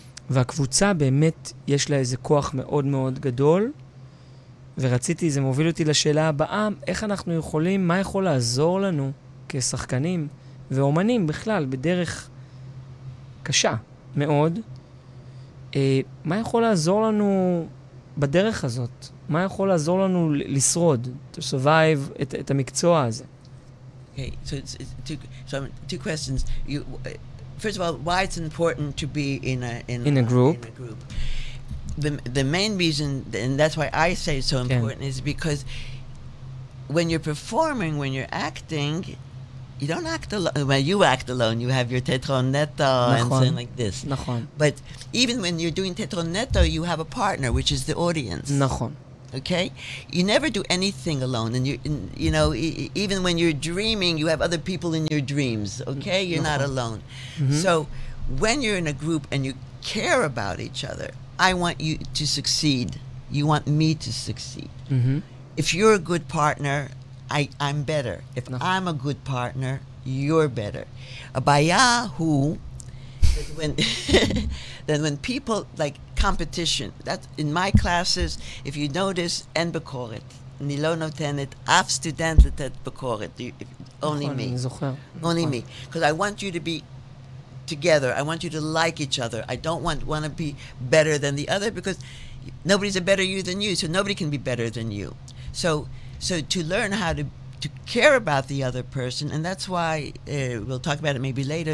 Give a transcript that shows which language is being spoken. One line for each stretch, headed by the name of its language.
Hebrew: והקבוצה באמת יש לה איזה כוח מאוד מאוד גדול, ורציתי, זה מוביל אותי לשאלה הבאה, איך אנחנו יכולים, מה יכול לעזור לנו כשחקנים ואומנים בכלל, בדרך קשה מאוד, מה יכול לעזור לנו בדרך הזאת? מה יכול לעזור לנו לשרוד,
English: to survive
Hebrew: את המקצוע הזה?
English: Okay, so it's two questions. First of all, why it's important to be in a group? The main reason, and that's why I say it's so important, is because when you're performing, when you're acting, you don't act alone. When you act alone, you have your tetronetto and something like this.
Hebrew: נכון.
English: But even when you're doing tetronetto, you have a partner, which is the audience.
Hebrew: נכון.
English: Okay? You never do anything alone. And you know, even when you're dreaming, you have other people in your dreams. Okay? You're not alone. So when you're in a group and you care about each other, I want you to succeed. You want me to succeed. If you're a good partner, I'm better. If I'm a good partner, you're better. Abaya who when people like competition, that in my classes, if you notice, en bekoret.
Hebrew: אני לא נותנת אף סטודנט לתת ביקורת.
English: Only me. Only me. Because I want you to be together. I want you to like each other. I don't want to be better than the other because nobody's a better you than you, so nobody can be better than you. So to learn how to care about the other person, and that's why we'll talk about it maybe later.